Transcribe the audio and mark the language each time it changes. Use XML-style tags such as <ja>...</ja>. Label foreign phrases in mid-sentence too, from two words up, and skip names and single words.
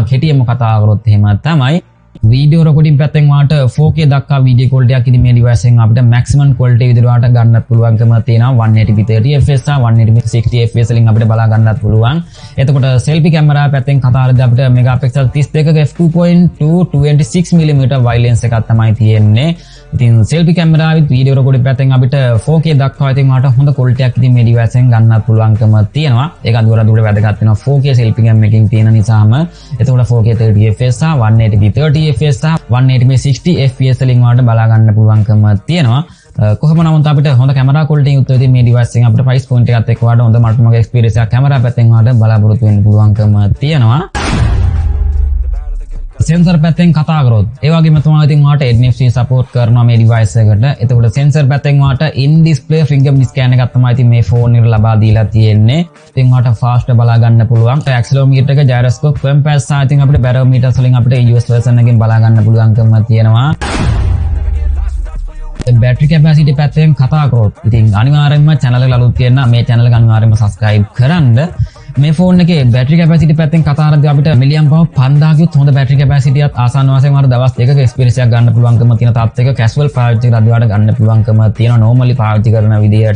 <si>කෙටියෙන්ම කතා කරොත් එහෙම තමයි.</si> <en>video recording</en> <si>පැත්තෙන් වාට 4K දක්වා</si> <en>video quality</en> <si>එකක් ඉතින් මේ device එකෙන් අපිට</si> <en>maximum quality</en> <si>විදිහට වාට ගන්නත් පුළුවන්කම තියෙනවා. 180p 30fps සහ 180p 60fps වලින් අපිට බලා ගන්නත් පුළුවන්. එතකොට</si> <en>selfie camera</en> <si>පැත්තෙන් කතා කරද්දී අපිට megapixel 32ක f2.2 26mm</si> <en>wide lens</en> <si>එකක් තමයි තියෙන්නේ. ඉතින්</si> <en>selfie camera with video recording</en> <si>පැත්තෙන් අපිට 4K දක්වා ඉතින් වාට හොඳ quality එකක් ඉතින් මේ device එකෙන් ගන්නත් පුළුවන්කම තියෙනවා. ඒක දුර දුර වැදගත් වෙනවා 4K</si> <en>selfie cam</en> <si>එකකින් තියෙන නිසාම. එතකොට 4K 30fps සහ 180p 30fps සහ 180p 60fps වලින් වාට බලා ගන්න පුළුවන්කම තියෙනවා. කොහොම නමුත් අපිට හොඳ කැමරා quality යුක්ත ඉතින් මේ device එකෙන් අපිට</si> <en>price point</en> <si>එකත් එක්ක වාට හොඳ මට්ටමක experience එකක් කැමරා පැත්තෙන් වාට බලාපොරොත්තු වෙන්න පුළුවන්කම තියෙනවා. සෙන්සර් පැත්තෙන් කතා කරොත් ඒ වගේම තමයි ඉතින් ඔයාලට NFC සපෝට් කරනවා මේ ඩිවයිස් එකට. එතකොට සෙන්සර් පැත්තෙන් ඔයාලට</si> <en>in display fingerprint scan</en> <si>එකක් තමයි ඉතින් මේ ෆෝන් එකට ලබා දීලා තියෙන්නේ. ඉතින් ඔයාලට fast බලා ගන්න පුළුවන්. accelerometer එක</si> <en>gyroscope compass</en> <si>සහ ඉතින් අපිට barometer වලින් අපිට</si> <en>US version</en> <si>එකෙන් බලා ගන්න පුළුවන්කම තියෙනවා.</si> <en>battery capacity</en> <si>පැත්තෙන් කතා කරොත් ඉතින් අනිවාර්යයෙන්ම channel එක අලුත් තියෙන මේ channel එක අනිවාර්යයෙන්ම subscribe කරන්න. මේ ෆෝන් එකේ</si> <en>battery capacity</en> <si>පැත්තෙන් කතා කරද්දී අපිට</si> <en>milliamp power</en> <si>5000 කිව්වොත් හොඳ බැටරි කැපැසිටියක් ආසන්න වශයෙන් වර දවස් දෙකක එක්ස්පීරියන්ස් එකක් ගන්න පුළුවන්කම තියෙන තාත් එක කැෂුවල් පාවිච්චි කරද්දී වඩා ගන්න පුළුවන්කම තියෙනවා normally පාවිච්චි කරන විදියට.</si>